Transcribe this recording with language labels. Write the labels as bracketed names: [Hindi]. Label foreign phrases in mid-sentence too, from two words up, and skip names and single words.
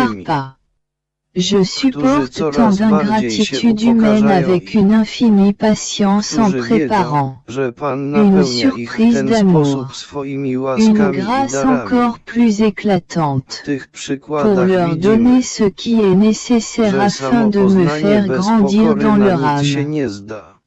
[Polish] świętymi, [French] pas. Je [Polish] którzy [French] supporte tant [Polish] coraz bardziej się [French] d'ingratitude humaine [Polish] upokarzają [French] avec [Polish] i [French] une infinie patience en [Polish] którzy wiedzą, [French] préparant [Polish] że Pan [French] une [Polish] napełnia ich w [French] surprise [Polish] ten [French] d'amour, [Polish] sposób swoimi [French] une [Polish] łaskami i [French] grâce [Polish] darami. [French] encore plus éclatante, [Polish] W tych [French] pour [Polish] przykładach [French] leur [Polish] widzimy, [French] donner ce qui est nécessaire [Polish] że [French] afin [Polish] samo [French] de me [Polish] poznanie [French] faire [Polish] bez [French] grandir [Polish] pokory [French] dans [Polish] na [French] leur [Polish] nic się [French] âme. [Polish] nie zda.